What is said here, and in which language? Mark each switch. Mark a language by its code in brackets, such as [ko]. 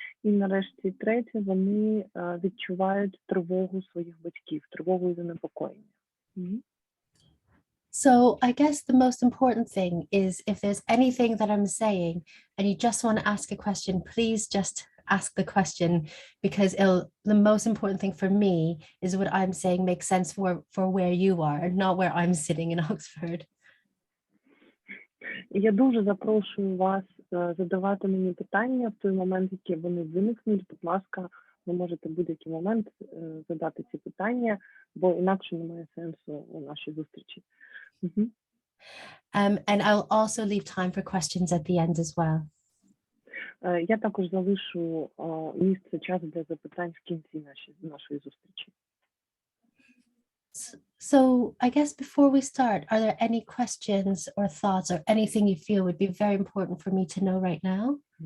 [uk] І нарешті третє, вони відчувають тривогу своїх батьків, тривогу і занепокоєння. [en] So I guess the most important thing is if there's anything that I'm saying and you just want to ask a question, please just ask the question, because the most important thing for me is what I'm saying makes sense for where you are and not where I'm sitting in Oxford. [uk] Я дуже запрошую вас задавати мені питання в той момент, які вони виникнуть. Будь ласка, ви можете в будь-який момент задати ці питання, бо інакше немає сенсу у нашій зустрічі. [en] And I'll also leave time for questions at the end as well. [uk] Я також залишу місце, час для запитань в кінці нашої зустрічі. [en] So I guess before we start, are there any questions or thoughts or anything you feel would be very important for me to know right now?